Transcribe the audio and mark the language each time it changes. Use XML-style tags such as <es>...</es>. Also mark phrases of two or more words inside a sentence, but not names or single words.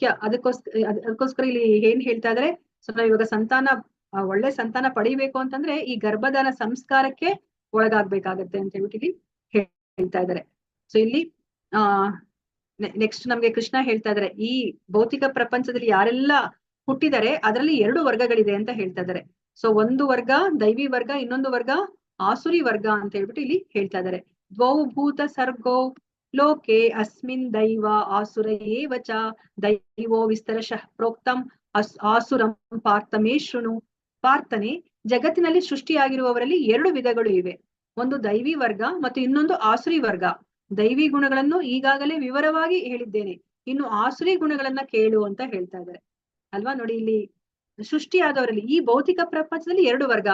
<kn>ಅದಕ್ಕೋಸ್ಕರ ಇಲ್ಲಿ ಏನ್ ಹೇಳ್ತಾ ಇದಾರೆ, ಸೊ ನಾವು ಇವಾಗ ಒಳ್ಳೆ ಸಂತಾನ ಪಡಿಬೇಕು ಅಂತಂದ್ರೆ ಈ ಗರ್ಭಧಾನ ಸಂಸ್ಕಾರಕ್ಕೆ ಒಳಗಾಗ್ಬೇಕಾಗತ್ತೆ ಅಂತ ಹೇಳ್ಬಿಟ್ಟು ಇಲ್ಲಿ ಹೇಳ್ತಾ ಇದಾರೆ. ಸೊ ಇಲ್ಲಿ ನೆಕ್ಸ್ಟ್ ನಮ್ಗೆ ಕೃಷ್ಣ ಹೇಳ್ತಾ ಇದಾರೆ, ಈ ಭೌತಿಕ ಪ್ರಪಂಚದಲ್ಲಿ ಯಾರೆಲ್ಲ ಹುಟ್ಟಿದರೆ ಅದರಲ್ಲಿ 2 ವರ್ಗಗಳಿದೆ ಅಂತ ಹೇಳ್ತಾ ಇದಾರೆ. ಸೊ ಒಂದು ವರ್ಗ ದೈವಿ ವರ್ಗ, ಇನ್ನೊಂದು ವರ್ಗ ಆಸುರಿ ವರ್ಗ ಅಂತ ಹೇಳ್ಬಿಟ್ಟು ಇಲ್ಲಿ ಹೇಳ್ತಾ ಇದ್ದಾರೆ.</kn> <sa>ದ್ವೌ ಭೂತ ಸರ್ಗೋ ಲೋಕೆ ಅಸ್ಮಿನ್ ದೈವ ಆಸುರ ಏವ ಚ ದೈವೋ ವಿಸ್ತರಶಃ ಪ್ರೋಕ್ತಂ ಆಸುರಂ ಪಾರ್ಥಮೇ ಶೃಣು.</sa> <kn>ಪಾರ್ಥನೆ, ಜಗತ್ತಿನಲ್ಲಿ ಸೃಷ್ಟಿಯಾಗಿರುವವರಲ್ಲಿ 2 ವಿಧಗಳು ಇವೆ. ಒಂದು ದೈವಿ ವರ್ಗ ಮತ್ತು ಇನ್ನೊಂದು ಆಸುರಿ ವರ್ಗ. ದೈವಿ ಗುಣಗಳನ್ನು ಈಗಾಗಲೇ ವಿವರವಾಗಿ ಹೇಳಿದ್ದೇನೆ, ಇನ್ನು ಆಸುರಿ ಗುಣಗಳನ್ನ ಕೇಳು ಅಂತ ಹೇಳ್ತಾ ಇದ್ದಾರೆ ಅಲ್ವಾ. ನೋಡಿ ಇಲ್ಲಿ ಸೃಷ್ಟಿಯಾದವರಲ್ಲಿ ಈ ಭೌತಿಕ ಪ್ರಪಂಚದಲ್ಲಿ 2 ವರ್ಗ.</kn>